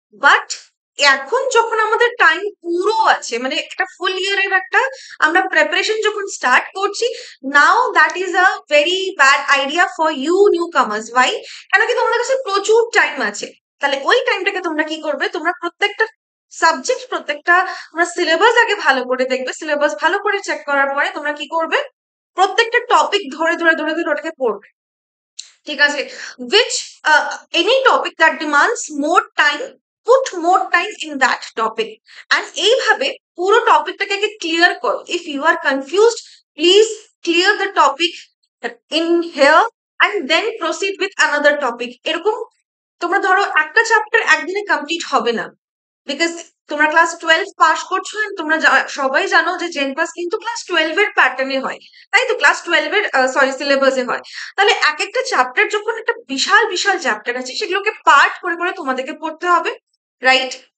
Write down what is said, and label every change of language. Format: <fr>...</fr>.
<bn>But এখন যখন আমাদের টাইম পুরো আছে, মানে একটা ফুল ইয়ারের একটা আমরা প্রিপারেশন যখন স্টার্ট করছি,</bn> <en>Now that is a very bad idea for you newcomers. Why?</en> <bn>কেন কি তোমাদের কাছে প্রচুর টাইম আছে। তাহলে ওই টাইমটাকে তোমরা কি করবে, তোমরা প্রত্যেকটা সাবজেক্ট, প্রত্যেকটা তোমরা সিলেবাস আগে ভালো করে দেখবে। সিলেবাস ভালো করে চেক করার পরে তোমরা কি করবে, প্রত্যেকটা টপিক ধরে ধরে ধরে ধরে ওটাকে পড়বে, ঠিক আছে?</bn> <en>which any topic that demands more time, put more time in that topic, and</en> <bn>এইভাবে পুরো টপিকটাকে আগে ক্লিয়ার করো।</bn> <en>if you are confused, please clear the topic in here and then proceed with another topic।</en> <bn>এরকম তোমরা ধরো একটা chapter একদিনে complete হবে না, বিকজ তোমরা ক্লাস 12 পাস করছো and তোমরা সবাই জানো যে জেন পাস কিন্তু ক্লাস 12 এর প্যাটার্নে হয়, তাই তো? ক্লাস 12 এর সরি সিলেবাসে হয়। তাহলে এক একটা চ্যাপ্টার যখন একটা বিশাল বিশাল চ্যাপ্টার আছে, সেগুলোকে পার্ট করে করে তোমাদেরকে পড়তে হবে, রাইট?</bn>